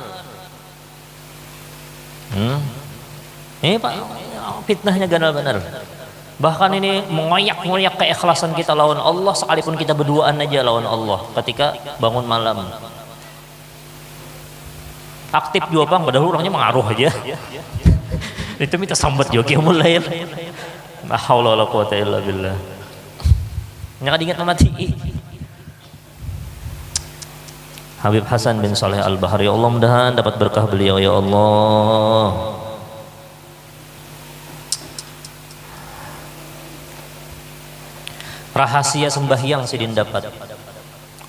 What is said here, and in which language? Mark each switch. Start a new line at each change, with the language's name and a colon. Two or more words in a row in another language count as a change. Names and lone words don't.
Banjar: Ini Pak fitnahnya ganal benar. Bahkan ini mengoyak keikhlasan kita lawan Allah, sekalipun kita berduaan aja lawan Allah ketika bangun malam. Aktif juga bang, padahal orangnya mengaruh aja. Itu minta sambat juga
Arabic: قيام الليل. لا حول ولا قوة إلا بالله.
Banjar: Jangan diingat mati. Habib Hasan bin Saleh Al-Bahar,
Arabic: يا الله
Banjar: mudahan dapat berkah beliau
Arabic: يا الله.
Banjar: Rahasia sembahyang sidin dapat.